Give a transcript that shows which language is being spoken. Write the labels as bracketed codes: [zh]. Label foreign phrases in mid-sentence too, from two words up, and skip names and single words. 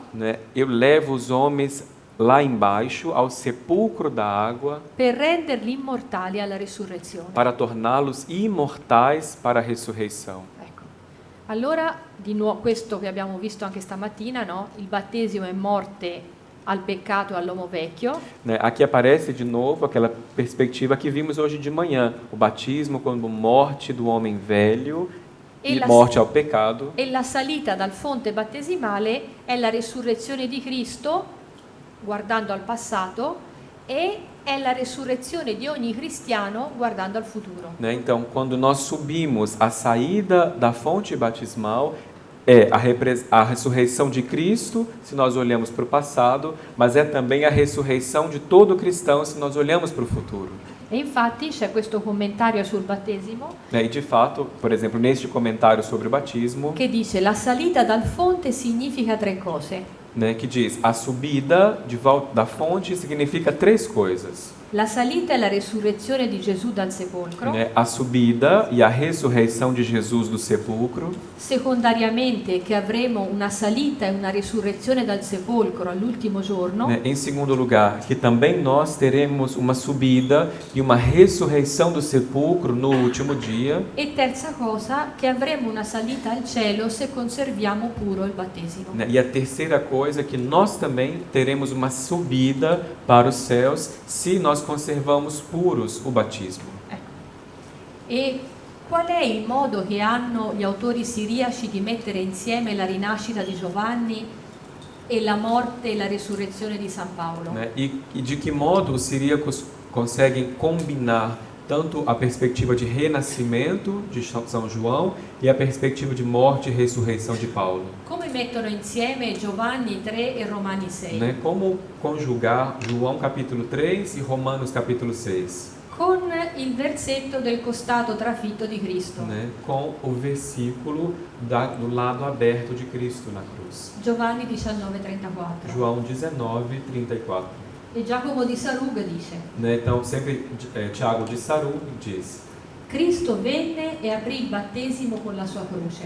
[pt] Né? Eu levo os homens lá embaixo ao sepulcro da água [it] per renderli immortali alla risurrezione. [pt] para torná-los imortais para a ressurreição. [it] Ecco. Allora, di nuovo, questo che abbiamo visto anche stamattina, no? Il battesimo è morte al peccato e all'uomo vecchio. [pt] Né? Aqui aparece de novo aquela perspectiva que vimos hoje de manhã, o batismo como morte do homem velho e morte ao pecado. [it] E la salita dal fonte battesimale è la risurrezione di Cristo, guardando al passato, e è la resurrezione di ogni cristiano guardando al futuro. [pt] Né? Então, quando nós subimos a saída da fonte batismal, é a ressurreição de Cristo, se nós olhamos para o passado, mas é também a ressurreição de todo cristão, se nós olhamos para o futuro. [it] E infatti c'è questo commentario sul battesimo [pt] Né? E de fato, por exemplo, neste comentário sobre o batismo, [it] che dice: la salita dal fonte significa tre cose. [pt] né, que diz, a subida de volta da fonte significa três coisas. [it] La salita è la resurrezione di Gesù dal sepolcro. [pt] Né? A subida e a ressurreição de Jesus do sepulcro. [it] Secondariamente che avremo una salita e una risurrezione dal sepolcro all'ultimo giorno. [pt] Né? Em segundo lugar, que também nós teremos uma subida e uma ressurreição do sepulcro no último dia. [it] E terza cosa, che avremo una salita al cielo se conserviamo puro il battesimo. [pt] Né? E a terceira coisa, que nós também teremos uma subida para os céus se nós conservamos puros o batismo. [it] Ecco. E qual è il modo che hanno gli autori siriaci di mettere insieme la rinascita di Giovanni e la morte e la risurrezione di San Paolo? [pt] Né? E de que modo os siríacos conseguem combinar tanto a perspectiva de renascimento de São João e a perspectiva de morte e ressurreição de Paulo? [it] Come mettono insieme Giovanni 3 e Romani 6? [pt] Né? Como conjugar João capítulo 3 e Romanos capítulo 6? [it] Con il versetto del costato trafitto di Cristo. [pt] Né? Com o versículo do lado aberto de Cristo na cruz. [it] Giovanni 19:34. [pt] João 19:34. [it] E Giacomo di Sarugga dice: [pt] Né? Então, sempre Tiago de Sarugga diz: [it] Cristo venne e aprì il battesimo con la sua croce.